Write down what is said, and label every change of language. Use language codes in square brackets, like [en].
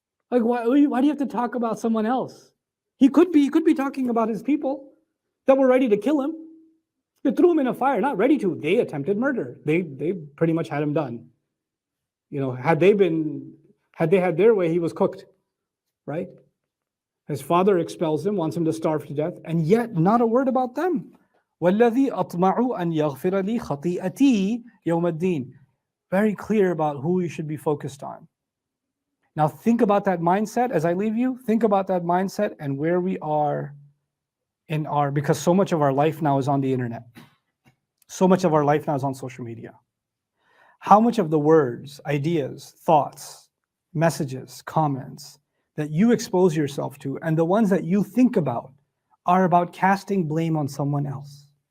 [en] Like, why do you have to talk about someone else? He could be talking about his people that were ready to kill him. They threw him in a fire, not ready to. They attempted murder. They pretty much had him done. Had they had their way, he was cooked, right? His father expels him, wants him to starve to death, and yet not a word about them. [ar] وَالَّذِي أَطْمَعُ أَنْ يَغْفِرَ لِي خَطِيئَتِي يَوْمَ الدِّينِ. [en] Very clear about who you should be focused on. Now think about that mindset as I leave you. Think about that mindset and where we are because so much of our life now is on the internet. So much of our life now is on social media. How much of the words, ideas, thoughts, messages, comments that you expose yourself to and the ones that you think about are about casting blame on someone else?